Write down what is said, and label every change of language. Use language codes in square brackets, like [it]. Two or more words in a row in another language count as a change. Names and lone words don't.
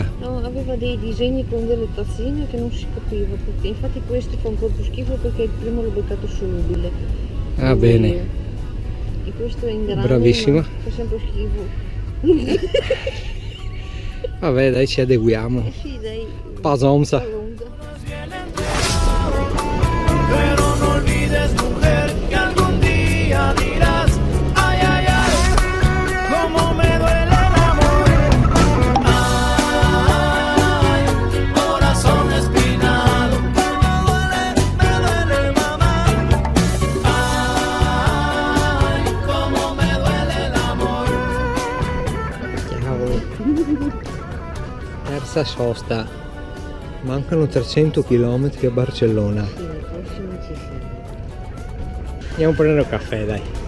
[it] No, aveva dei disegni con delle tazzine che non si capiva perché. Infatti questo fa un po' più schifo perché il primo l'ho beccato solubile. Ah, bene. E questo è in grande. Bravissima. Fa sempre schifo. Vabbè, dai, ci adeguiamo. Sì, dai. Pazonza. [es] Pero no olvides, mujer, que algún día dirás, ay, ay, ay, cómo me duele el amor. Ay, corazón espinado, me duele, mamá. Ay, cómo me duele el amor. [it] Ciao. Terza sosta. Mancano 300 km a Barcellona. Sì, il prossimo ci siamo. Andiamo a prendere un caffè, dai.